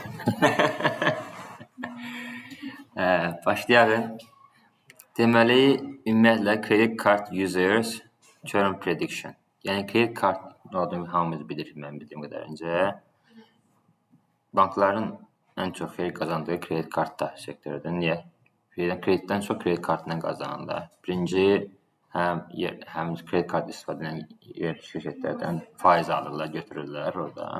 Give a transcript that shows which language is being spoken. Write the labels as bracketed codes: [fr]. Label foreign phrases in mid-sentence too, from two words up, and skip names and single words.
[az] Başlayalım. Deməli, ümumiyyətlə [en] credit card users churn prediction. [az] Yəni [en] credit card [az] olduğunu hamımız bilirik, mən bildiyim qədərincə. Bankların ən çox xeyir qazandığı credit kartda sektordur. Niyə? Kreditdən çox credit kartından qazanırlar. Birinci, həm credit kart istifadə edən şirkətlərdən faiz alırlar, götürürlər oradan.